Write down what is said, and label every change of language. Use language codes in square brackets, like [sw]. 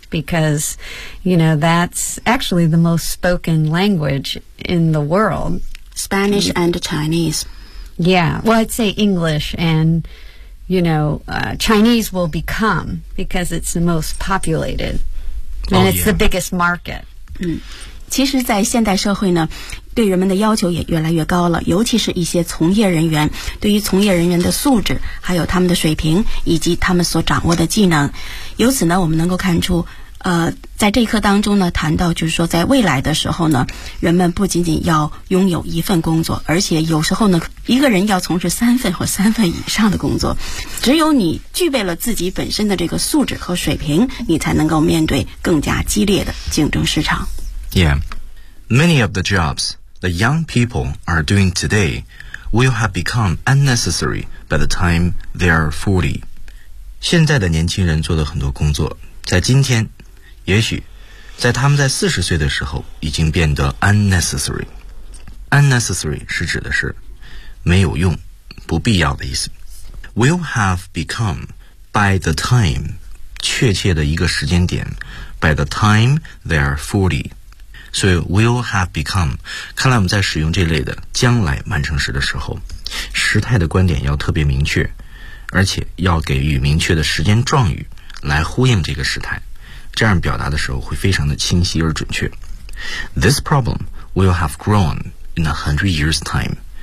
[en] Because, you know, that's actually the most spoken language in the world. Spanish and Chinese. Yeah, well, I'd say English and, you know, Chinese will become because it's the most populated and it's the biggest market. [zh] 其实在现代社会呢，对人们的要求也越来越高了，尤其是一些从业人员，对于从业人员的素质，还有他们的水平，以及他们所掌握的技能。由此呢，我们能够看出在这一课当中呢，谈到就是说，在未来的时候呢，人们不仅仅要拥有一份工作，而且有时候呢，一个人要从事三份或三份以上的工作。只有你具备了自己本身的这个素质和水平，你才能够面对更加激烈的竞争市场。 [en] Yeah, many of the jobs the young people are doing today will have become unnecessary by the time they are 40. [zh] 现在的年轻人做的很多工作，在今天也许在他们在40岁的时候已经变得 unnecessary. Unnecessary 是指的是没有用，不必要的意思。 [en] Will have become by the time, [zh] 确切的一个时间点 [en] by the time they are 40. [zh] 所以 [en] will have become, [zh] 看来我们在使用这类的将来完成时的时候，时态的观点要特别明确，而且要给予明确的时间状语来呼应这个时态。这样表达的时候会非常的清晰而准确。 [en] This problem will have grown in 100 years time.